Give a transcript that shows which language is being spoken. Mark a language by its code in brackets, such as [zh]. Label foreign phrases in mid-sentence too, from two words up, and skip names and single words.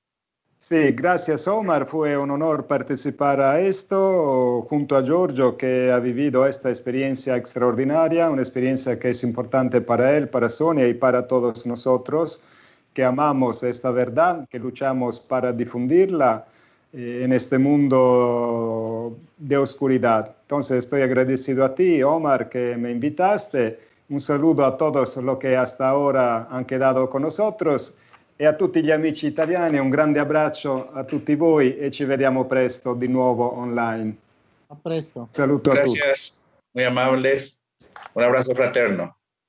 [es] Sí, gracias Omar, fue un honor participar a esto junto a Giorgio, que ha vivido esta experiencia extraordinaria, una experiencia que es importante para él, para Sonia y para todos nosotros, que amamos esta verdad, que luchamos para difundirla en este mundo de oscuridad. Entonces estoy agradecido a ti, Omar, que me invitaste. Un saludo a todos los [it] che hasta ora han quedato [es] con nosotros [it] e a tutti gli amici italiani un grande abbraccio a tutti voi e ci vediamo presto di nuovo online. A presto. Saluto a tutti. [es] Gracias, muy amables. Un abrazo fraterno.